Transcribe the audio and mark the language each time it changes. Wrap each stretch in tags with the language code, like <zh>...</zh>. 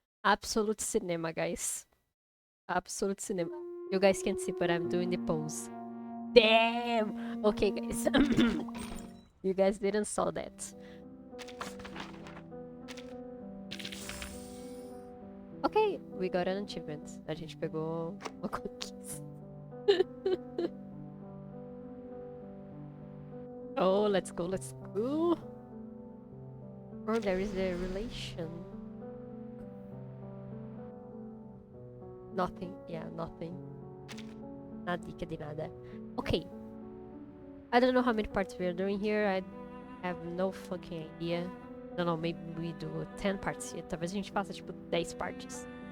<en>Absolute Cinema, guys. Absolute Cinema. You guys can't see, but I'm doing the pose. Damn! Okay, guys. You guys didn't saw that. Ok, we got an achievement.</en> <pt>A gente pegou uma conquista.</pt> <en>Oh, let's go, let's go. Oh, there is a relation. Nothing, yeah, nothing.</en> <pt>Nada dica de nada.</pt> <en>Okay. I don't know how many parts we are doing here. I have no fucking idea. Don't know, maybe we do 10 parts here.</en> <pt>Talvez a gente faça tipo 10 partes.</pt>